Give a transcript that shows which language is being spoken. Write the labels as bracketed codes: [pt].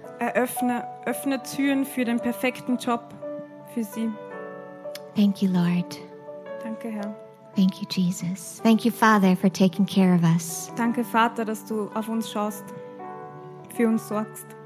[de] Öffne Türen für den perfekten Job für sie. [en] Thank you, Lord. [de] Danke, Herr. [en] Thank you, Jesus. Thank you, Father, for taking care of us. [de] Danke, Vater, dass du auf uns schaust, für uns sorgst.